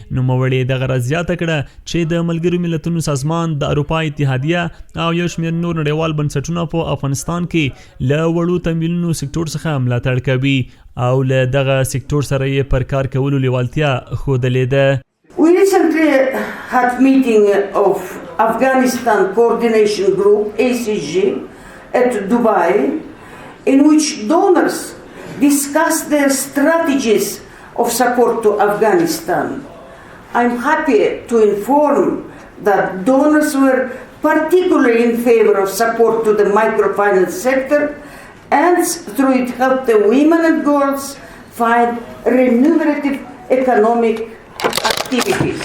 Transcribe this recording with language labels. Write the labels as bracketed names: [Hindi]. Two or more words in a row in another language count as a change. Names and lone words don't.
[Pashto] نوموړي دغه راز زیاته کړه چې د ملګرو ملتونو سازمان، د اروپا اتحادیه او یو شمېر نور نړیوال بنسټونه په افغانستان کې له وړو تمویلونو سکتور څخه ملاتړ کوي او له دغه سکتور سره یې پر کار کولو لیوالتیا ښودلې ده. [English] We recently had meeting of Afghanistan Coordination Group ACG at Dubai, in which donors discussed their strategies of support to Afghanistan. I'm happy to inform that donors were particularly in favor of support to the microfinance sector, and through it help the women and girls find remunerative economic activities.